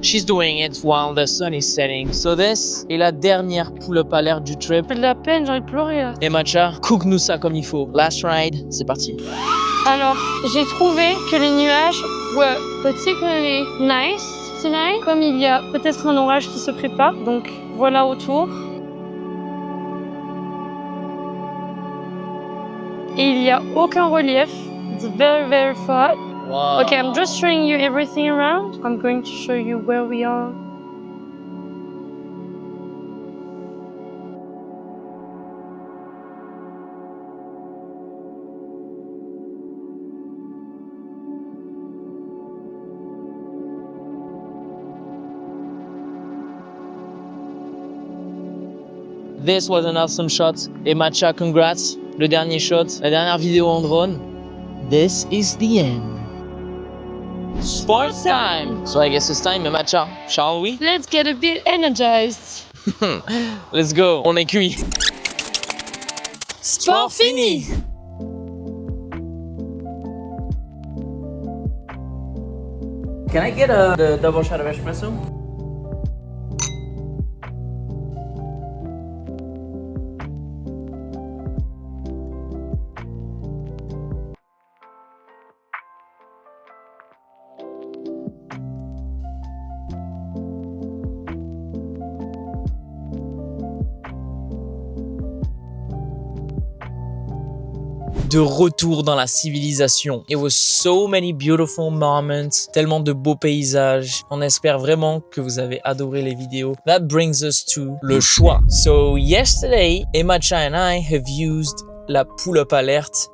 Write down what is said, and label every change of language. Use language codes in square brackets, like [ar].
[en] She's doing it while the sun is setting. So this [fr] est la dernière pull-up alerte du trip. J'ai de la peine, j'ai envie de pleurer là. Et Matcha, cook-nous ça comme il faut. [en] Last ride, [fr] c'est parti. Alors, j'ai trouvé que les nuages [en] were particularly nice tonight. [fr] Comme il y a peut-être un orage qui se prépare, donc voilà autour. Et il n'y a aucun relief. [en] It's very, very flat. Wow. Okay, I'm just showing you everything around. I'm going to show you where we are. This was an awesome shot. [fr] Et Matcha, congrats. Le dernier shot, la dernière vidéo en drone. [en] This is the end. Sports time! So I guess it's time, Matcha, shall we? Let's get a bit energized. Let's go, [fr] on est cuit. Sport fini! [en] Can I get the double shot of espresso? [fr] De retour dans la civilisation. [en] It was so many beautiful moments, [fr] tellement de beaux paysages. On espère vraiment que vous avez adoré les vidéos. [en] That brings us to [fr] le choix. [en] So yesterday, Matcha and I have used la pull-up alerte.